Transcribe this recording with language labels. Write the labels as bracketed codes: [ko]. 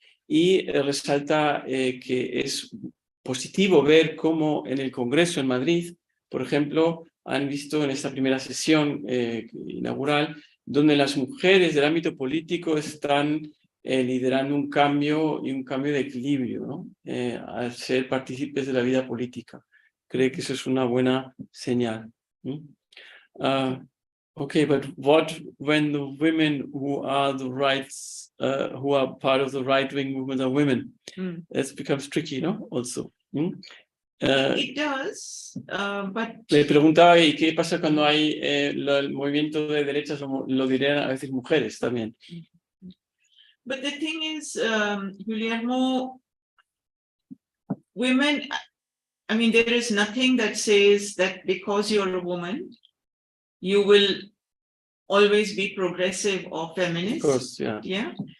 [es] y resalta que es positivo ver cómo en el Congreso en Madrid, por ejemplo, han visto en esta primera sesión inaugural, donde las mujeres del ámbito político están liderando un cambio y un cambio de equilibrio, ¿no? Al ser partícipes de la vida política. Creo que eso es una buena señal. [en] Okay, but what when the women who are the rights, who are part of the right-wing movement are women? It becomes tricky, no? Also. It does, but [es] Le preguntaba, ¿y qué pasa cuando hay el movimiento de derechas, lo dirían a veces mujeres también? [en] but the thing is, Guillermo, women, I mean, there is nothing that says that because you're a woman, you will always be progressive or feminist. Of course, yeah. Yeah.